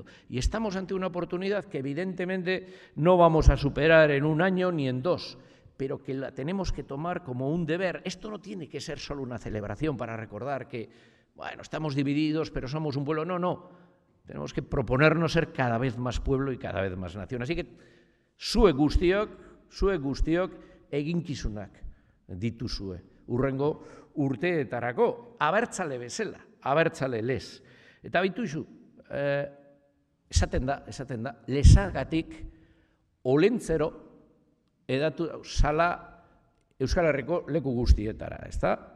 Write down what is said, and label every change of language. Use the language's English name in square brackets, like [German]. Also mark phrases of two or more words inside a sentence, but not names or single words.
[Spanish] Y estamos ante una oportunidad que evidentemente no vamos a superar en un año ni en dos, pero que la tenemos que tomar como un deber. Esto no tiene que ser solo una celebración para recordar que, estamos divididos, pero somos un pueblo. No. Tenemos que proponernos ser cada vez más pueblo y cada vez más nación. Así que [Basque] zuek guztiok eginkizunak dituzue. Hurrengo urteetarako, abertzale bezala, abertzale lez. Eta bituzu, esaten da, lezagatik olentzero edatu zala Euskal Herriko leku guztietara, ezta?